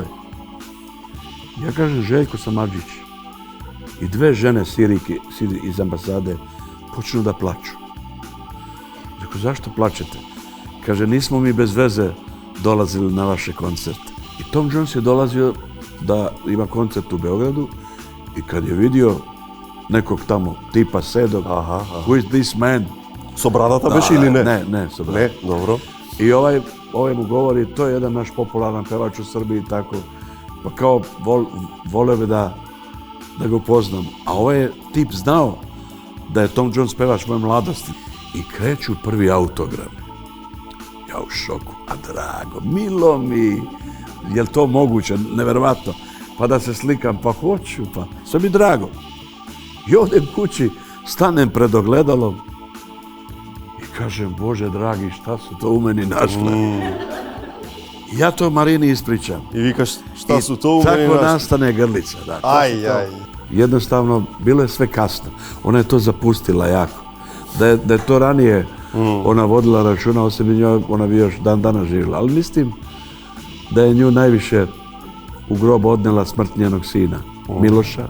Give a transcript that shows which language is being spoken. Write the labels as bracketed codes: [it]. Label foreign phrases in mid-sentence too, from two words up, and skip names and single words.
[sr] Ja kažem Željko Samardžić. I dve žene Siriki iz ambasade počnu da plaču. Rekao, zašto plačete? Kaže, nismo mi bez veze dolazili na vaše koncerte. I Tom Jones je dolazio da ima koncert u Beogradu i kad je vidio nekog tamo tipa sedog, [en] who is this man? [mk] Со брадата беше или не? [sr] Ne, sa bradom. [mk] Не, добро. [sr] I ovaj mu govori, to je jedan naš popularan pevač u Srbiji, tako. Pa kao voleo bi da ga upoznam. A ovaj je tip znao da je Tom Jones pevač moje mladosti. I kreću prvi autogram. Ja u šoku, a drago, milo mi, je li to moguće, neverovatno. Pa da se slikam, pa hoću, pa sve mi drago. I odem kući, stanem pred ogledalom i kažem, Bože dragi, šta su to u meni našle? Ja to Marini ispričam. [mk] И викаш, [sr] шта су то у I мене tako нашли? nastane grlica. Da. Ај. Jednostavno, bilo je sve kasno. Ona je to zapustila jako. Da je to ranije ona vodila računa o sebi, ona bi još dan danas živjela. Ali mislim da je nju najviše u grob odnela smrt njenog sina, Miloša.